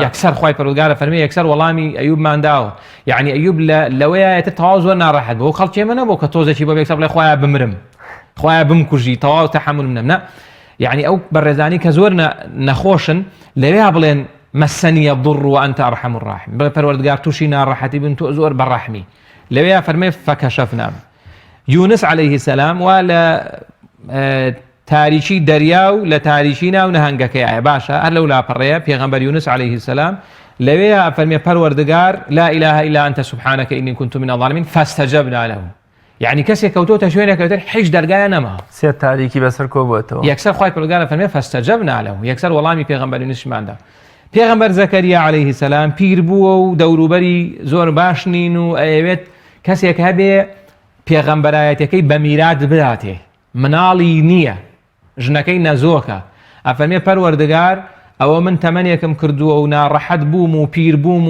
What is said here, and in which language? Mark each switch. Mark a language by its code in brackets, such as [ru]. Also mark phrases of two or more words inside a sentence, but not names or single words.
[ckb] یەکسەر خۆی پەروەردگار ئەفەرمێ یەکسەر وەڵامی ئەیوبمان داوە یعنی ئەیوب لەوەیەتە تەواو زۆر ناڕەحەت بۆ خەڵکی ئێمە نەبوو کە تۆزێکی بۆ یەکسەر بڵێ خۆیان بمرم خۆیان بمکوژی تەواو تەحەمولم نە یعنی ئەو بەڕێزانی کە زۆر نەخۆشن لەوێ بڵێن [ar] مەسەنیە ضر وأنت أرحم الراحمین [ckb] بڵێ پەروەردگار تووشی ناڕەحەتی بن تۆ زۆر بەڕەحمی لەوێ فەرمێ فەکەشەفنا یونس [ar] عەلەیهی سەلام [ckb] وا لە تاریکی دەریا و لە تاریکی ناو نەهەنگەکەیە باشە هەر لەو لاپەڕەیە پێغەمبەر یونس [ar] عەلەیهی سەلام [ckb] لەوێ فەرمێ پەروەردگار [ar] لا إله إلا أنت سبحانك إني كنت من الظالمين فاستجبنا له [ckb] يعني کەسێک کەوتۆتە شوێنێکەوتر هیچ دەرگایە نەما سێ تاریکی بەسەر کۆبووەتەوە یەکسەر خۆی پەروەردگار فەرمێ [ar] فاستجبنا له [ckb] یەکسەر وەڵامی پێغەمبەر یونسماندا پێغەمبەر زەکەریا [ar] عەلەیهی سەلام [ckb] پیر بووە و دەوروبەری زۆر باش نین و ئەوێت کەسێک هەبێ پێغەمبەرایەتەکەی بە میرات بداتێ مناڵی نییە ژنەکەی نەزۆکە ئەفەرمێ پەروەردگار ئەوە من تەمەنێکم کردووە و ناڕەحەت بووم و پیر بووم